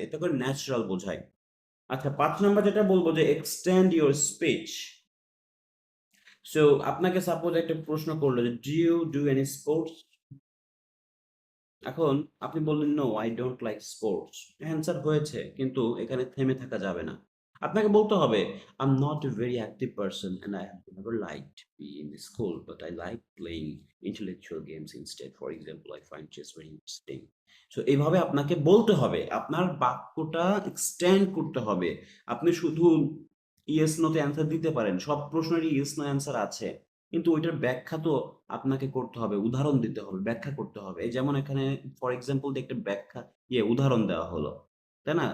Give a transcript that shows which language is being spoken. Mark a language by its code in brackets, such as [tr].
[bn] এতে করে ন্যাচারাল বোঝায়। আচ্ছা ৫ নাম্বার যেটা বলব যে [en] Extend your speech. [bn] সো আপনাকে সাপোজ একটা প্রশ্ন করল যে, [en] "Do you do any sports?" [bn] এখন আপনি বললেন, [en] "No, I don't like sports." [bn] Answer হয়েছে, কিন্তু এখানে থেমে থাকা যাবে না। আপনাকে বলতে হবে, [en] "I am not a very active person and I have never liked being in the school, but I like playing intellectual games instead. For example, I find chess very interesting." [bn] So এভাবে আপনাকে বলতে হবে। আপনার বাক্যটা extend করতে হবে। আপনি শুধু ইয়েস, নো তে অ্যান্সার দিতে পারেন। সব প্রশ্নেরই ইয়েস, নো অ্যান্সার আছে। কিন্তু ওইটার ব্যাখ্যা তো আপনাকে করতে হবে, উদাহরণ দিতে হবে, ব্যাখ্যা করতে হবে। এই যেমন এখানে ফর এক্সাম্পল দিয়ে একটা ব্যাখ্যা উদাহরণ দেওয়া হলো। তাই না?